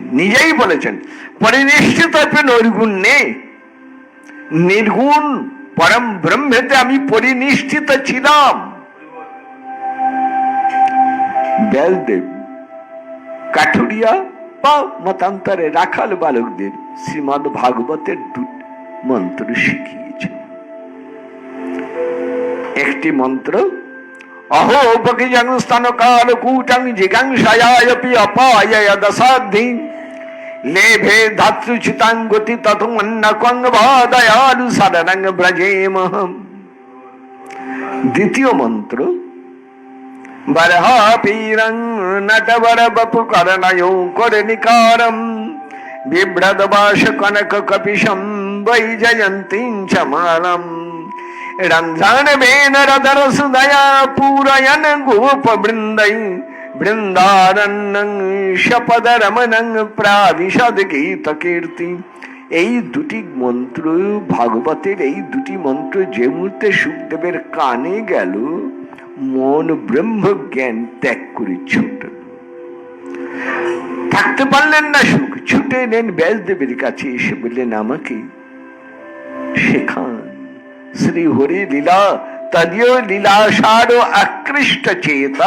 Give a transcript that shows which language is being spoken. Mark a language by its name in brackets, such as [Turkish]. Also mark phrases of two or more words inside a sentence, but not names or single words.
[Bangla] নিজেই বলেছেন পরিনিষ্ঠিত নির্গুণ নেই, নির্গুণ পরম ব্রহ্মেতে আমি পরিনিষ্ঠিত ছিলাম। ব্যাসদেব কাঠুরিয়া বা মতান্তরে রাখাল বালকদের শ্রীমদ ভাগবতের মন্ত্র শিখিয়েছেন। একটি মন্ত্র [Sanskrit] অহো বকিজং স্তনকাল কূটং জিগাংসায়াপি অপায় দশাধি লেভে ধাতৃচিতাং গতি ততমন্নকং ভাদয়ালু শরণং ব্রজেমহম। [Bangla] দ্বিতীয় মন্ত্র [Sanskrit] বরহাপীরং নটবর বপু করণয়ো করনিকারম বিভ্রদবাস কনক কপিশম বৈজয়ন্তীং চ মালম রন্ধ্রানবেন রদর সুদয়া পূরয়ন গোপ বৃন্दै বৃন্দারণ্যং শপদ রমণং প্রাবিশদ গীত কীর্তি। [Bangla] এই দুটি মন্ত্র ভাগবতের, এই দুটি মন্ত্র যে মুহূর্তে সুখদেবের কানে গেল, মন ব্রহ্ম জ্ঞান ত্যাগ করে ছুটল। থাকতে পারলেন না সুখ, ছুটে এলেন ব্যাসদেবের কাছে, এসে বললেন আমাকে শেখান শ্রী হরি লীলা [Sanskrit] তদীয় লীলাসার আকৃষ্ট চেতা।